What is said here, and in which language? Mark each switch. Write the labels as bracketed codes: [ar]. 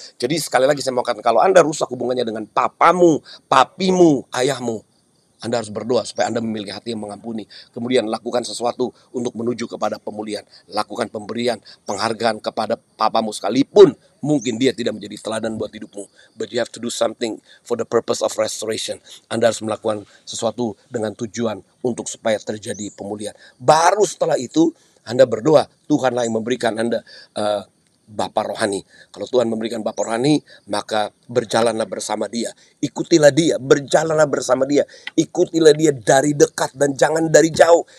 [id] Jadi sekali lagi saya mau katakan, kalau Anda rusak hubungannya dengan papamu, papimu, ayahmu, Anda harus berdoa supaya Anda memiliki hati yang mengampuni. Kemudian lakukan sesuatu untuk menuju kepada pemulihan. Lakukan pemberian, penghargaan kepada papamu sekalipun mungkin dia tidak menjadi teladan buat hidupmu. [en] But you have to do something for the purpose of restoration. [id] Anda harus melakukan sesuatu dengan tujuan untuk supaya terjadi pemulihan. Baru setelah itu Anda berdoa, Tuhanlah yang memberikan Anda Bapa rohani. Kalau Tuhan memberikan Bapa rohani, maka berjalanlah bersama Dia. Ikutilah Dia, berjalanlah bersama Dia. Ikutilah Dia dari dekat dan jangan dari jauh.